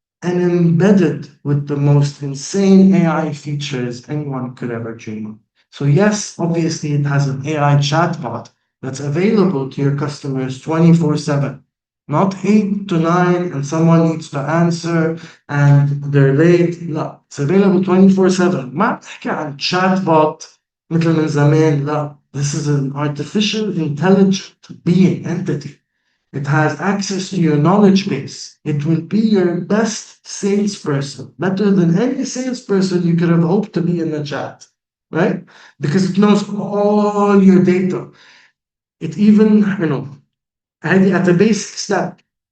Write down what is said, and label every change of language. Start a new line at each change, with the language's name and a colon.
English: and embedded with the most insane AI features anyone could ever dream of. So yes, obviously it has an AI chatbot that's available to your customers 24/7, not 8 to 9 and someone needs to answer and they're late.
Arabic: لا,
English: it's available 24/7.
Arabic: ما بحكي عن chatbot مثل من زمان. لا,
English: this is an artificial intelligent being entity. It has access to your knowledge base. It will be your best salesperson, better than any salesperson you could have hoped to be in the chat, right? Because it knows all your data. It even, at the basic step.